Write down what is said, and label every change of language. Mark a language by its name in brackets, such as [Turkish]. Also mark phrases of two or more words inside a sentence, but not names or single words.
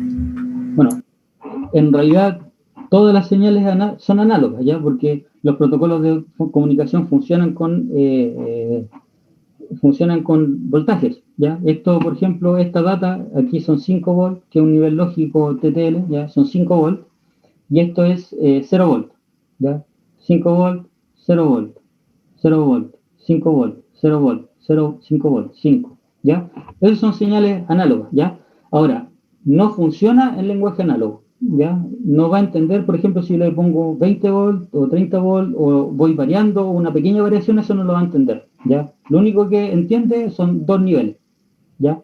[Spanish] Bueno, en realidad todas las señales son análogas, ¿ya? Porque los protocolos de comunicación funcionan con voltajes, ¿ya? Esto, por ejemplo, esta data, aquí son 5 volts, que es un nivel lógico TTL, ¿ya? Son 5 volts, y esto es 0 volts, ¿ya? 5 volts, 0 volts, 0 volts, 5 volts, 0 volts, 0, 5 volts, 5, ¿ya? Esas son señales análogas, ¿ya? Ahora, no funciona el lenguaje análogo, ¿ya? No va a entender, por ejemplo, si le pongo 20 volts o 30 volts o voy variando una pequeña variación, eso no lo va a entender, ¿ya? Lo único que entiende son dos niveles, ¿ya?